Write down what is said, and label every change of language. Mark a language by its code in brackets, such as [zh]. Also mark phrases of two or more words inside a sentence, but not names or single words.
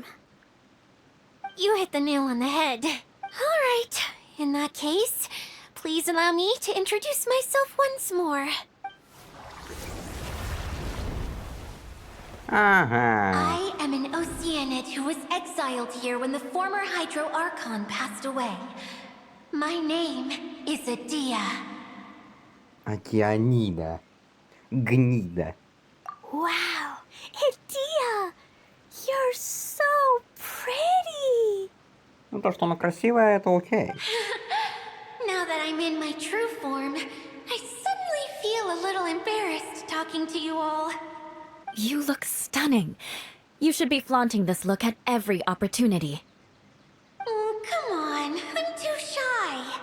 [en] You hit the nail on the head. All right, in that case, please allow me to introduce myself once more. I am an Oceanid who was exiled here when the former Hydro Archon passed away. My name is Adia. [ru] Океанида. Гнида. [en] Wow, Adia! You're so pretty! [ru] Ну, то, что она красивая, это окей. [en] Now that I'm in my true form, I suddenly feel a little embarrassed talking to you all. You look stunning. You should be flaunting this look at every opportunity. Oh, come on. I'm too shy.